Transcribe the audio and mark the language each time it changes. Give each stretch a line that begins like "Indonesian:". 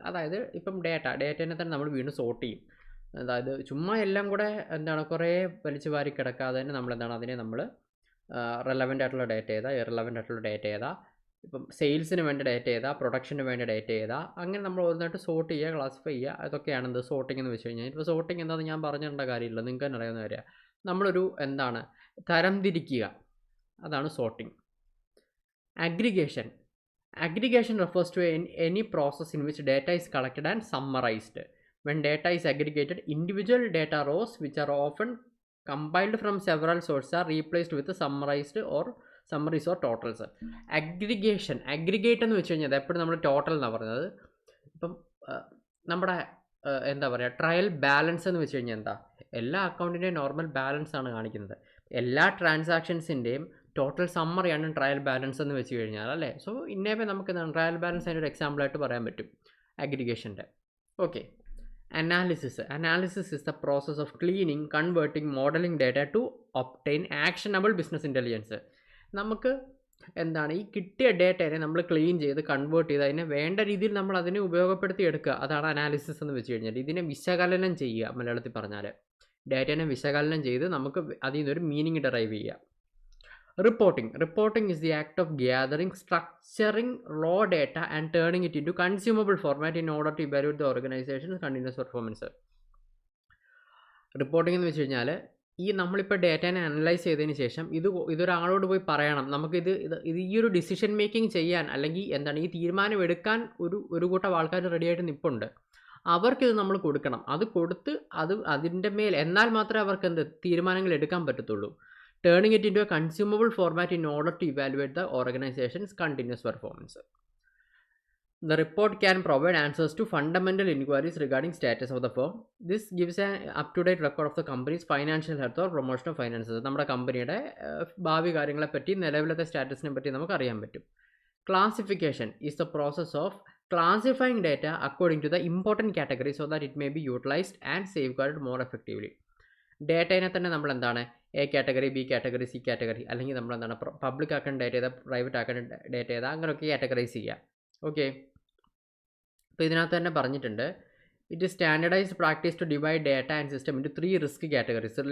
Malayalam: അതായത് ഇപ്പം ഡേറ്റേനെ തന്നെ നമ്മൾ വീണ്ടും സോർട്ട് ചെയ്യും. അതായത് ചുമ്മാ എല്ലാം കൂടെ കുറേ വലിച്ചു വാരി കിടക്കാതെ തന്നെ അതിനെ നമ്മൾ റെലവൻ്റ് ആയിട്ടുള്ള ഡേറ്റ ഏതാ, ഇറലവൻ്റ് ആയിട്ടുള്ള ഡേറ്റ ഏതാ, ഇപ്പം സെയിൽസിന് വേണ്ട ഡേറ്റ ഏതാ, പ്രൊഡക്ഷന് വേണ്ട ഡേറ്റ ഏതാ, അങ്ങനെ നമ്മൾ ഓരോന്നായിട്ട് സോർട്ട് ചെയ്യുക, ക്ലാസിഫൈ ചെയ്യുക. അതൊക്കെയാണ് സോർട്ടിംഗ് എന്ന് വെച്ച് കഴിഞ്ഞാൽ. ഇപ്പോൾ സോർട്ടിംഗ് എന്താണെന്ന് ഞാൻ പറഞ്ഞിടേണ്ട കാര്യമില്ല, നിങ്ങൾക്ക് തന്നെ അറിയാവുന്ന കാര്യമാണ്. നമ്മളൊരു തരംതിരിക്കുക, അതാണ് sorting.
English: Aggregation. Aggregation refers to any process in which data is collected and summarized. When data is aggregated, individual data rows, which are often compiled from several sources, are replaced with summaries or totals. Aggregation.
Malayalam: Aggregate എന്ന് വെച്ച് കഴിഞ്ഞാൽ എപ്പോഴും നമ്മൾ total എന്നാണ് പറയുന്നത്. ഇപ്പം നമ്മുടെ trial balance എന്ന് വെച്ച് കഴിഞ്ഞാൽ എന്താ? എല്ലാ അക്കൗണ്ടിൻ്റെയും നോർമൽ ബാലൻസ് ആണ് കാണിക്കുന്നത്. എല്ലാ ട്രാൻസാക്ഷൻസിൻ്റെയും ടോട്ടൽ സമ്മറിയാണ് ട്രയൽ ബാലൻസ് എന്ന് വെച്ച് കഴിഞ്ഞാൽ അല്ലേ. സോ ഇന്നേവേ നമുക്ക് ട്രയൽ ബാലൻസ് അതിൻ്റെ ഒരു എക്സാമ്പിളായിട്ട് പറയാൻ പറ്റും അഗ്രിഗേഷൻ്റെ. Okay.
English: Analysis is the process of cleaning, converting, modelling data to obtain actionable business intelligence. നമുക്ക്
Malayalam: എന്താണ് ഈ കിട്ടിയ ഡേറ്റയെ നമ്മൾ ക്ലീൻ ചെയ്ത് കൺവേർട്ട് ചെയ്ത് അതിനെ വേണ്ട രീതിയിൽ നമ്മൾ അതിനെ ഉപയോഗപ്പെടുത്തി എടുക്കുക. അതാണ് അനാലിസിസ് എന്ന് വെച്ച് കഴിഞ്ഞാൽ. ഇതിനെ വിശകലനം ചെയ്യുക, മലയാളത്തിൽ പറഞ്ഞാൽ ഡേറ്റനെ വിശകലനം ചെയ്ത് നമുക്ക് അതിൽ നിന്നൊരു മീനിങ് ഡെറൈവ് ചെയ്യുക.
English: Reporting is the act of gathering, structuring raw data and turning it into consumable format in order to evaluate the organization's continuous performance.
Malayalam: Reporting എന്ന് വെച്ച് കഴിഞ്ഞാൽ ഈ നമ്മളിപ്പോൾ ഡേറ്റനെ അനലൈസ് ചെയ്തതിന് ശേഷം ഇതൊരാളോട് പോയി പറയണം, നമുക്കിത് ഈ ഒരു ഡിസിഷൻ മേക്കിംഗ് ചെയ്യാൻ അല്ലെങ്കിൽ എന്താണ് ഈ തീരുമാനം എടുക്കാൻ ഒരു കൂട്ടം ആൾക്കാർ റെഡിയായിട്ട് നിൽപ്പുണ്ട്. അവർക്കിത് നമ്മൾ കൊടുക്കണം. അത് കൊടുത്ത് അതിൻ്റെ മേൽ എന്നാൽ മാത്രമേ അവർക്ക് തീരുമാനങ്ങൾ എടുക്കാൻ പറ്റത്തുള്ളൂ.
English: Turning it into a consumable format in order to evaluate the organization's continuous performance. The report can provide answers to fundamental inquiries regarding status of the firm. This gives an up-to-date record of the company's financial health or promotion of finances.
Malayalam: നമ്മുടെ കമ്പനിയുടെ ഭാവി കാര്യങ്ങളെപ്പറ്റി നിലവിലത്തെ സ്റ്റാറ്റസിനെ പറ്റി നമുക്ക് അറിയാൻ പറ്റും.
English: Classification is the process of classifying data according to the important category so that it may be utilized and safeguarded more effectively.
Malayalam: ഡേറ്റയെ തന്നെ നമ്മൾ എന്താണ് A category, B category, C category, അല്ലെങ്കിൽ നമ്മൾ എന്താണ് പബ്ലിക് ആക്കേണ്ട ഡേറ്റ ഏതാ, പ്രൈവറ്റ് ആക്കേണ്ട ഡേറ്റ ഏതാ, അങ്ങനെയൊക്കെ കാറ്റഗറൈസ് ചെയ്യുക. ഓക്കെ, അപ്പോൾ ഇതിനകത്ത് തന്നെ പറഞ്ഞിട്ടുണ്ട്,
English: It is standardised practice to divide data and system into 3 risk categories.